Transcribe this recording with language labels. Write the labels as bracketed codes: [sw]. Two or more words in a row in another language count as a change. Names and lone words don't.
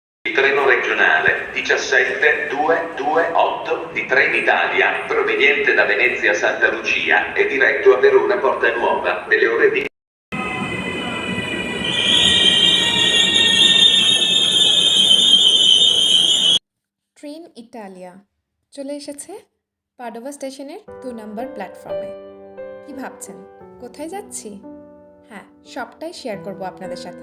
[it] Treno regionale 17228 di Trenitalia, proveniente da Venezia Santa Lucia e diretto a Verona Porta Nuova, delle ore di [bn] ট্রেন ইটালিয়া চলে এসেছে পাডোভা স্টেশনের 2 নম্বর প্ল্যাটফর্মে। কি ভাবছেন কোথায় যাচ্ছি? হ্যাঁ, সবটাই শেয়ার করব আপনাদের সাথে।